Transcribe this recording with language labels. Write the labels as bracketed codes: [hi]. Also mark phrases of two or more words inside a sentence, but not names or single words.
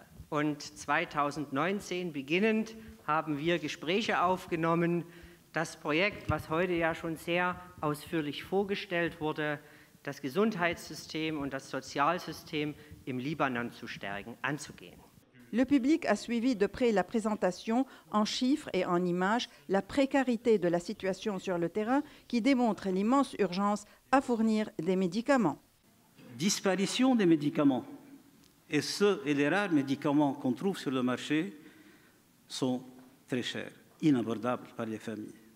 [de] Und 2019 beginnend haben wir Gespräche aufgenommen. Das Projekt, was heute ja schon sehr ausführlich vorgestellt wurde, das Gesundheitssystem und das Sozialsystem im Libanon zu stärken, anzugehen. [fr] Le public a suivi de près la présentation en chiffres et en images, la précarité de la situation sur le terrain qui démontre l'immense urgence à fournir des médicaments. Disparition des médicaments. Et les rares médicaments qu'on trouve sur le marché sont très chers, inabordables par les familles.